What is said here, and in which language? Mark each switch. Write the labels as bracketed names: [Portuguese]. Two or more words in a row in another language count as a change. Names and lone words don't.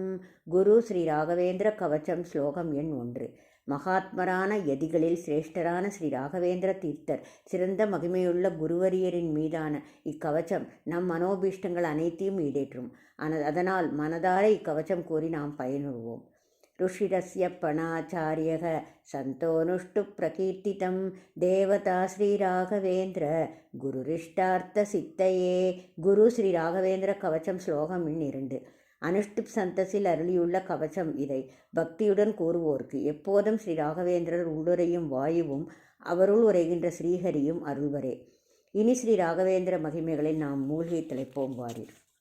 [Tamil] குரு ஸ்ரீ ராகவேந்திர கவச்சம் ஸ்லோகம் எண் 1. மகாத்மரான யதிகளில் சிரேஷ்டரான ஸ்ரீ ராகவேந்திர தீர்த்தர் சிறந்த மகிமையுள்ள குருவரியரின் மீதான இக்கவச்சம் நம் மனோபீஷ்டங்கள் அனைத்தையும் ஈடேற்றும். அதனால் மனதார இக்கவச்சம் கூறி நாம் பயனுறுவோம். [Sanskrit] ऋषिरस्य पणाचार्यः सन्तोनुष्टु प्रकीर्तितं देवता श्रीराघवेन्द्र குருரிஷ்டார்த்தசித்தையே. [Tamil] குரு ஸ்ரீ ராகவேந்திர கவச்சம் ஸ்லோகம் 2. அனுஷ்டுப் சந்தஸில் அருளியுள்ள கவச்சம் இதை பக்தியுடன் கூறுவோர்க்கு எப்போதும் ஸ்ரீ ராகவேந்திரர் உள்ளுரையும் வாயுவும் அவருள் உரைகின்ற ஸ்ரீஹரியும் அருள்வரே. இனி ஸ்ரீ ராகவேந்திர மகிமைகளில் நாம் மூழ்கி திளைப்போம் வாரீர்.